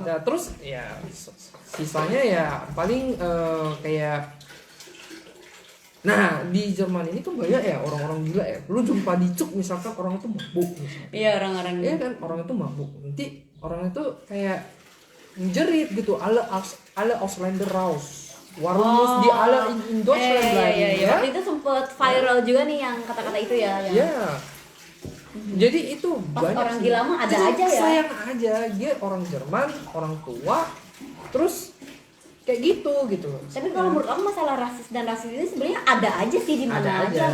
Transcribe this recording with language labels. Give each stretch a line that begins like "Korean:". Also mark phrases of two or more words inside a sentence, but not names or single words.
Indonesian: Nah, terus ya sisanya ya paling kayak. Nah, di Jerman ini tuh banyak ya orang-orang gila ya. Lu jumpa di cuk misalkan orang itu mabuk misalkan. Iya, orang-orang. Iya kan, orang itu mabuk. Nanti orang itu kayak menjerit gitu,
German: alle Ausländer raus. Warum muss die alle in Deutschland bleiben?
Indonesian: Iya. Waktu itu sempet viral juga nih yang kata-kata itu ya. Iya. Jadi itu pas banyak orang sih. Gila mah ada aja ya. Sayang aja, dia orang Jerman, orang tua, terus kayak gitu loh. Tapi kalau menurut aku masalah rasis dan rasis ini sebenarnya ada aja sih di mana aja.